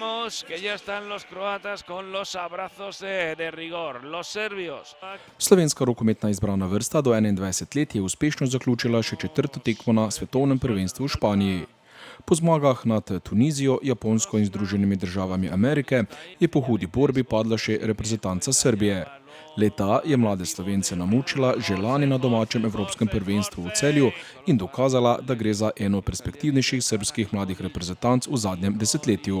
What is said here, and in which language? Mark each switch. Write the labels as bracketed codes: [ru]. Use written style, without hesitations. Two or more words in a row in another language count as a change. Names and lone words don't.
[es] Vemos que ya están los croatas con los abrazos de rigor. Los serbios. [sl] Slovenska rokometna izbrana vrsta do 21 let je uspešno zaključila še četrto tekmo na svetovnem prvenstvu v Španiji. Po zmagah nad Tunizijo, Japonsko in Združenimi državami Amerike je po hudi borbi padla še reprezentanca Srbije. Leta je mlade Slovence namučila že lani na domačem evropskem prvenstvu v Celju in dokazala, da gre za eno perspektivnejših srbskih mladih reprezentanc v zadnjem desetletju.